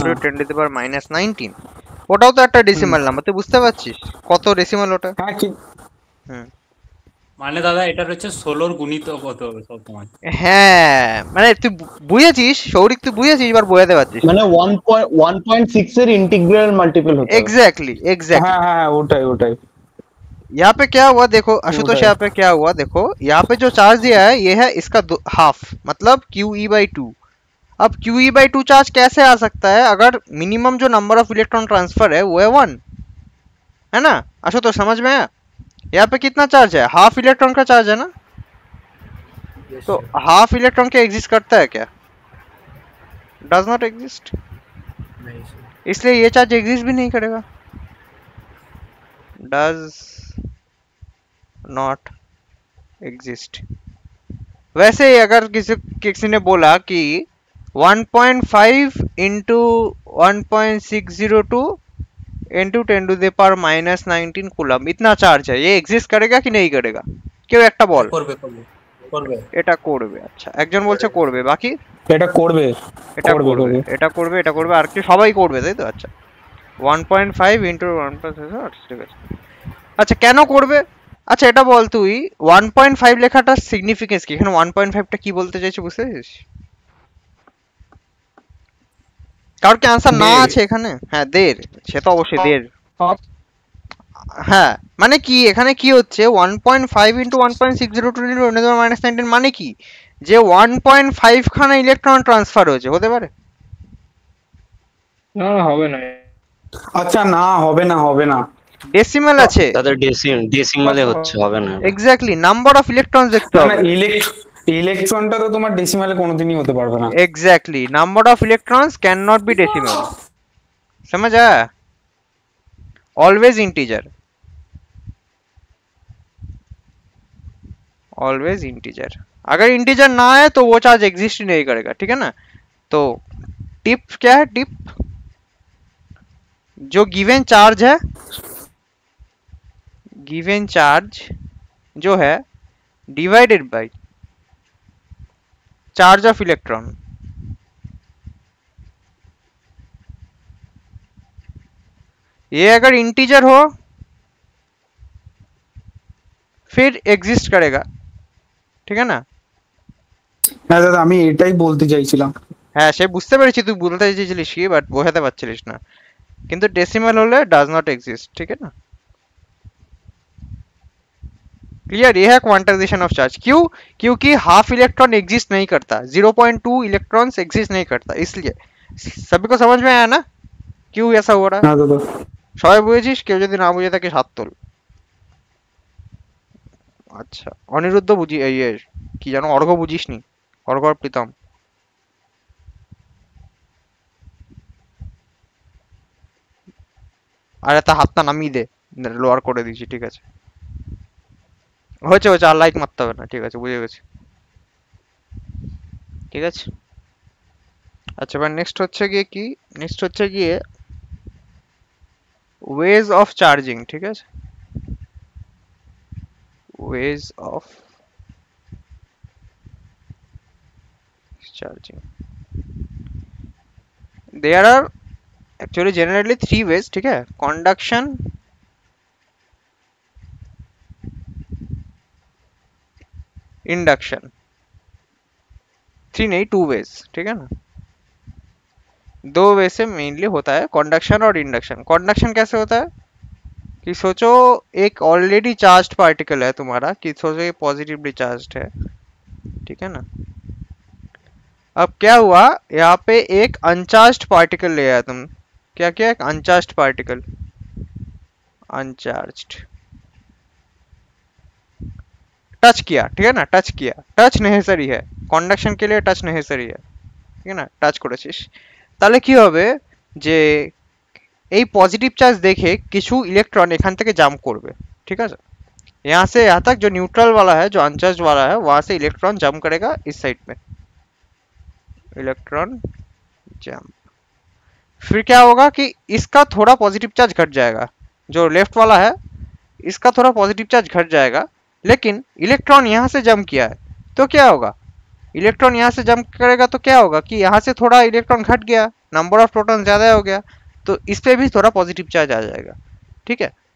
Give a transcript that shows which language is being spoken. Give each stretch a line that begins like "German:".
Bangla: হ্যাঁ 10⁻⁹ ওটাও তো একটা হুম ডেসিমাল নাম্বার, তুই বুঝতে পারছিস কত ডেসিমাল ওটা? হ্যাঁ কি হুম মানে দাদা এটার হচ্ছে 16 গুণিতক হতে হবে সবসময়। হ্যাঁ মানে তুই বুঝেছিস সৌরিক, তুই বুঝেছিস, এবার বোঝাতে পারছিস না। মানে 1.6 এর ইন্টিগ্রাল মাল্টিপল হতে হবে।
Hindi: Exactly exactly.
Bangla: হ্যাঁ হ্যাঁ ওটাই ওটাই
Hindi: यहाँ पे क्या हुआ देखो आशुतोष,
Bangla: ওটাই
Hindi: यहाँ पे क्या हुआ देखो, यहाँ पे जो चार्ज दिया है ये है इसका हाफ, मतलब QE/2। अब QE/2 चार्ज कैसे आ सकता है अगर मिनिमम जो नंबर ऑफ इलेक्ट्रॉन ट्रांसफर है वो है 1, है ना आशुतोष, समझ में आया? यहाँ पे कितना चार्ज है, हाफ इलेक्ट्रॉन का चार्ज है ना,
English: Yes,
Hindi: तो
English: sir.
Hindi: हाफ इलेक्ट्रॉन क्या एग्जिस्ट करता है क्या?
English: does not exist,
Hindi: नहीं sir. इसलिए ये चार्ज एग्जिस्ट भी नहीं करेगा,
English: Does not exist.
Hindi: वैसे ही अगर किसी ने बोला कि 1.5 इंटू 1.602 इंटू 10⁻⁻19 कूलम इतना चार्ज है, ये एग्जिस्ट करेगा कि नहीं करेगा?
Bangla: কেউ একটা বল। করবে করবে করবে। এটা করবে, আচ্ছা একজন বলছে করবে, বাকি এটা করবে এটা করবে করবে, করবে এটা করবে, এটা করবে, আর কি সবাই করবে তাই তো? আচ্ছা 1.5 ইন্টু 1+, ঠিক আছে। আচ্ছা কেন করবে? আচ্ছা এটা বল তুই 1.5 লেখাটার সিগনিফিকেন্স কি, এখানে 1.5টা কি বলতে চাইছে বুঝতে পেরেছিস? কারোর কি আনসার না দের আছে এখানে? হ্যাঁ দের, সে তো অবশ্যই দের।
English: half
Bangla: হ্যাঁ মানে কি এখানে কি হচ্ছে 1.5 ইন্টু 1.602 ইন্টু 10⁻⁻19 মানে কি, যে 1.5 খানা ইলেকট্রন ট্রান্সফার হয়েছে, হতে পারে? না না, হবে না। আচ্ছা না হবে না হবে না ডেসিমাল আছে, তাদের ডেসিমালে হচ্ছে, হবে না। এক্স্যাক্টলি নাম্বার অফ ইলেকট্রনস দেখতে না হবে। না ইলেকট্রনটা তো তোমার ডেসিমালে কোনোদিনই হতে পারবে না।
English: exactly number of electrons can not be decimal,
Hindi: समझ आया?
English: Always integer, always integer.
Hindi: अगर इंटीजर ना है तो वो चार्ज एग्जिस्ट ही नहीं करेगा, ठीक है ना? तो टिप क्या है, टिप जो गिवन चार्ज है, गिवन चार्ज जो है divided by charge of electron, ये अगर इंटीजर हो फिर एग्जिस्ट करेगा, ठीक है ना?
Bangla: হ্যাঁ দাদা আমি এটাই বলতে চাইছিলাম। হ্যাঁ সে বুঝতে পেরেছি তুই বলতে চাইছিলিস কি, বাট বোঝাতে পারছিলিস না। কিন্তু
Hindi: डेसिमल होले
English: does not exist,
Hindi: ठीक है ना? क्लियर? ये है क्वांटाइजेशन ऑफ चार्ज। क्यों? क्योंकि हाफ इलेक्ट्रॉन एग्जिस्ट नहीं करता, 0.2 इलेक्ट्रॉन्स एग्जिस्ट नहीं करता, इसलिए। सभी को समझ में आया ना क्यों ऐसा हो रहा है?
Bangla: হ্যাঁ দাদা সবাই বুঝেছিস? কেউ যদি না বুঝে থাকে হাত তোল। আচ্ছা অনিরুদ্ধ বুঝি ইয়ে কি জানো, অর্ঘ্য বুঝিসনি? অর্ঘ্য আর প্রীতম আরে তা হাতটা নামিয়ে দে, লোয়ার করে দিয়েছি, ঠিক আছে হয়েছে হয়েছে, আর লাইট মারতে হবে না, ঠিক আছে বুঝে গেছি, ঠিক আছে। আচ্ছা এবার নেক্সট হচ্ছে গিয়ে কি, নেক্সট হচ্ছে গিয়ে ওয়েজ অফ চার্জিং, ঠিক আছে?
English: ways of charging, there are actually generally 3 ways,
Hindi: ठीक है?
English: conduction, induction, 3
Hindi: नहीं
English: 2 ways,
Hindi: ठीक है ना? 2 वे से मेनली होता है कंडक्शन और इंडक्शन। कंडक्शन कैसे होता है कि सोचो एक ऑलरेडी चार्ज्ड पार्टिकल है तुम्हारा, कि सोचो ये पॉजिटिवली चार्ज्ड है, ठीक है ना? अब क्या हुआ, यहाँ पे एक अनचार्ज्ड पार्टिकल ले आया तुम, क्या क्या, एक अनचार्ज्ड पार्टिकल, अनचार्ज्ड टच किया, ठीक है ना? टच किया, टच नेसेसरी है कंडक्शन के लिए, टच नेसेसरी है, ठीक है ना? टच
Bangla: করেছিস তাহলে কি হবে যে এই पॉजिटिव चार्ज देखे কিছু इलेक्ट्रॉन এখান থেকে জাম্প করবে, ঠিক আছে।
Hindi: यहाँ से यहाँ तक जो न्यूट्रल वाला है, जो अनचार्ज वाला है, वहां से इलेक्ट्रॉन जंप करेगा इस साइड में, इलेक्ट्रॉन जंप। फिर क्या होगा कि इसका थोड़ा पॉजिटिव चार्ज घट जाएगा, जो लेफ्ट वाला है इसका थोड़ा पॉजिटिव चार्ज घट जाएगा, लेकिन इलेक्ट्रॉन यहाँ से जंप किया है तो क्या होगा, इलेक्ट्रॉन यहाँ से जंप करेगा तो क्या होगा कि यहाँ से थोड़ा इलेक्ट्रॉन घट गया, नंबर ऑफ प्रोटॉन ज्यादा हो गया, तो इस पे भी थोड़ा पॉजिटिव चार्ज आ जाएगा, ठीक है।